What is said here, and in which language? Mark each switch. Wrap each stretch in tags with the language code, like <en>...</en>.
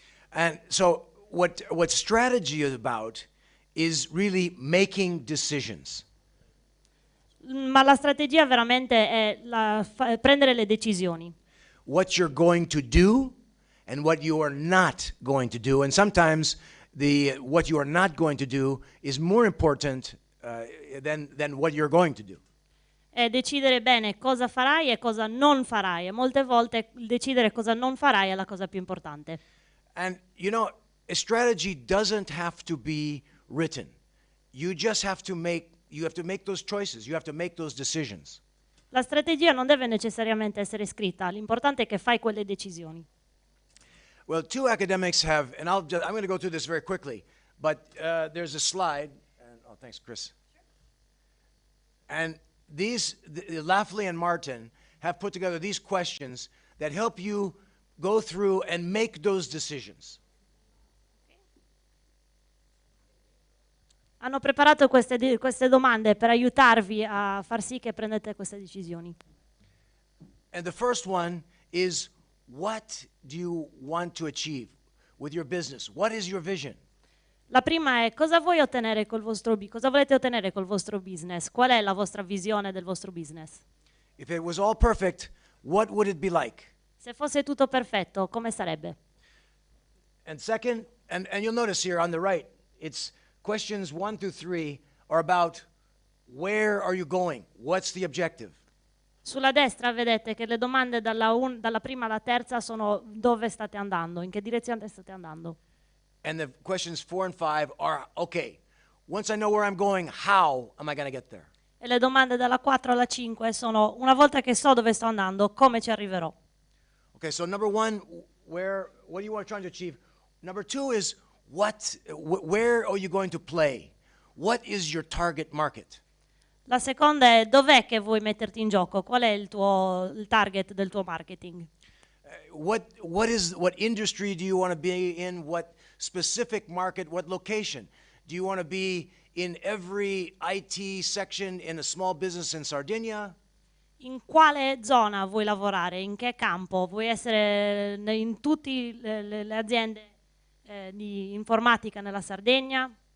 <en>And so what strategy is about is really making decisions.</en> <it>Ma la strategia veramente è prendere le decisioni.</it> <en>What you're going to do and what you are not going to do. And sometimes what you are not going to do is more important than what you're going to do.</en> <it>È decidere bene cosa farai e cosa non farai. E molte volte decidere cosa non farai è la cosa più importante.</it> <en>And you know, a strategy doesn't have to be written. You just have to make those choices. You have to make those decisions.</en> <it>La strategia non deve necessariamente essere scritta, l'importante è che fai quelle decisioni.</it> <en>Well, two academics have, and I'm going to go through this very quickly, but there's a slide. And, thanks, Chris. And Lafley and Martin have put together these questions that help you go through and make those decisions.</en> <it>Hanno preparato queste domande per aiutarvi a far sì che prendete queste decisioni.</it> <en>And the first one is, what do you want to achieve with your business? What is your vision?</en> <it>La prima è cosa volete ottenere col vostro business? Qual è la vostra visione del vostro business?</it> <en>If it was all perfect, what would it be like?</en> <it>Se fosse tutto perfetto, come sarebbe?</it> <en>And second, and you'll notice here on the right, it's questions 1 through 3 are about where are you going? What's the objective?</en> <it>Sulla destra vedete che le domande dalla prima alla terza sono dove state andando, in che direzione state andando.</it> <en>And the questions 4 and 5 are, okay, once I know where I'm going, how am I going to get there?</en> <it>E le domande dalla 4 alla 5 sono, una volta che so dove sto andando, come ci arriverò?</it> <en>Okay, so number 1, what are you trying to achieve? Number 2 is, where are you going to play? What is your target market?</en> <it>La seconda è dov'è che vuoi metterti in gioco? Qual è il target del tuo marketing?</it> <en>What industry do you want to be in? What specific market? What location? Do you want to be in every IT section in a small business in Sardinia?</en> <it>In quale zona vuoi lavorare? In che campo? Vuoi essere in tutte le aziende di informatica nella Sardegna?</it>